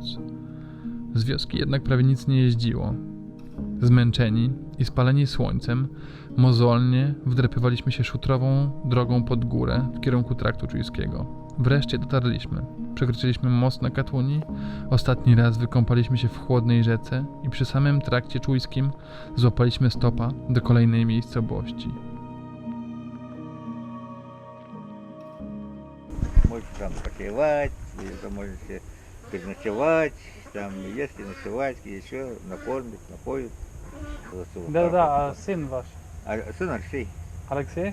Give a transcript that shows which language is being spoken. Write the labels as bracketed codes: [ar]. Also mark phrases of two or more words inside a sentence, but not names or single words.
[pl] Z wioski jednak prawie nic nie jeździło. Zmęczeni i spaleni słońcem, mozolnie wdrapywaliśmy się szutrową drogą pod górę w kierunku Traktu Czujskiego. Wreszcie dotarliśmy. Przekroczyliśmy most na Katuni, ostatni raz wykąpaliśmy się w chłodnej rzece i przy samym Trakcie Czujskim złapaliśmy stopa do kolejnej miejscowości. [ru] Можете там покривать, вы можете переночевать, там есть и ночевать, и еще накормить, напоить. Да, а сын ваш? А сын Алексей, Алексей?